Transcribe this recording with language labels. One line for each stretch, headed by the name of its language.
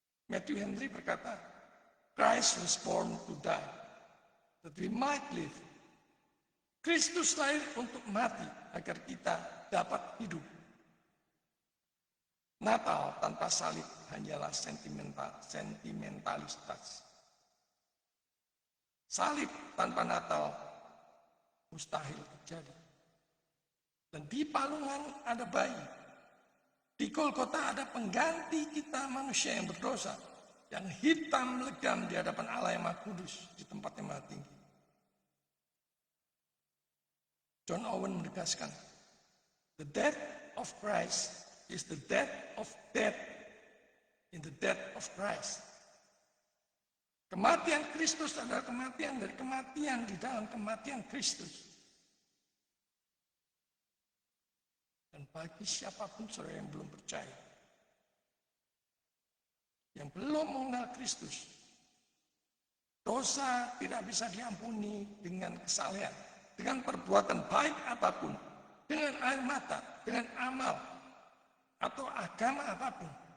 English: Matthew Henry
Indonesian: berkata,
English: Christ was born to die, that we might live.
Indonesian: Kristus lahir untuk mati, agar kita dapat hidup. Natal tanpa salib hanyalah sentimentalitas. Salib tanpa Natal mustahil terjadi. Dan di palungan ada bayi. Di Golgota ada pengganti kita manusia yang berdosa, yang hitam legam di hadapan Allah yang Maha Kudus di tempat yang maha tinggi.
English: John Owen
Indonesian: menegaskan,
English: the death of Christ is the death of death. in the death of Christ.
Indonesian: Kematian Kristus adalah kematian dari kematian di dalam kematian Kristus. Dan bagi siapapun saudara yang belum percaya, yang belum mengenal Kristus, dosa tidak bisa diampuni dengan kesalehan, dengan perbuatan baik apapun, dengan air mata, dengan amal, atau agama apapun.